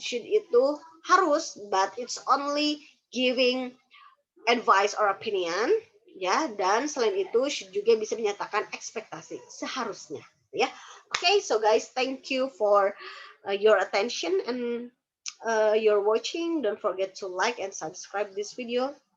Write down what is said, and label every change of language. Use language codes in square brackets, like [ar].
[en] Should [id] itu harus, [en] but it's only giving advice or opinion ya. [id] Dan selain itu should juga bisa menyatakan ekspektasi seharusnya ya. [en] Okay, so guys, thank you for your attention and you're watching. Don't forget to like and subscribe this video.